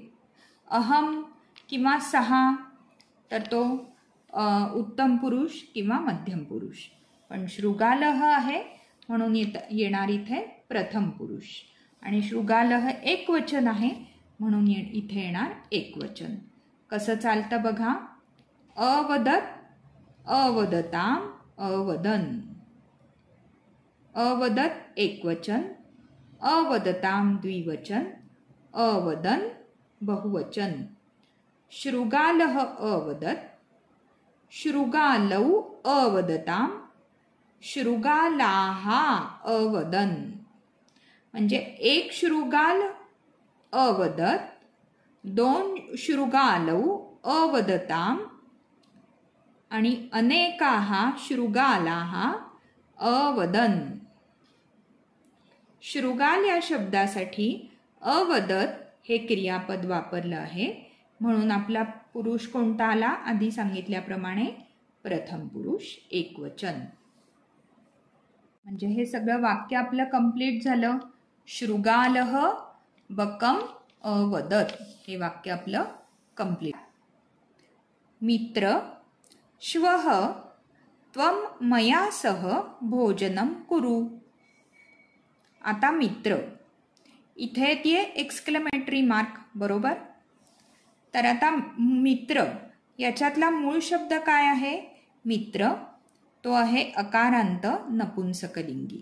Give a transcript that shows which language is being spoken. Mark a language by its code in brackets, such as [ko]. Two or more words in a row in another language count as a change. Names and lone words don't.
[mr] अहम किंवा सहा तर तो उत्तम पुरुष किंवा मध्यम पुरुष. पण शृगालह आहे म्हणून येणार इथे प्रथम पुरुष आणि शृगालः एकवचन आहे म्हणून इथे येणार एकवचन. कसं चालतं बघा. [sa] अवदत, अवदताम, अवदन. अवदत एकवचन, अवदताम द्विवचन, अवदन बहुवचन. शृगालः अवदत, शृगालौ अवदताम, शृगालाः अवदन. [mr] म्हणजे एक [sa] शृगाल अवदत, [mr] दोन [sa] शृगालौ अवदताम [mr] आणि [sa] अनेकाः शृगालाः अवदन. [mr] शृगाल या शब्दासाठी अवदत हे क्रियापद वापरलं आहे म्हणून आपला पुरुष कोणता आला. आधी सांगितल्याप्रमाणे प्रथम पुरुष एकवचन. म्हणजे हे सगळं वाक्य आपलं कंप्लीट झालं. [sa] शृगालः बकम अवदत [mr] हे वाक्य आपलं कंप्लीट. मित्र, [sa] श्वः त्वं मया सह भोजनं कुरु. [mr] आता मित्र इथे येते [en] exclamatory mark, [mr] बरोबर. तर आता मित्र याच्यातला मूळ शब्द काय आहे. मित्र तो आहे अकारांत नपुंसकलिंगी.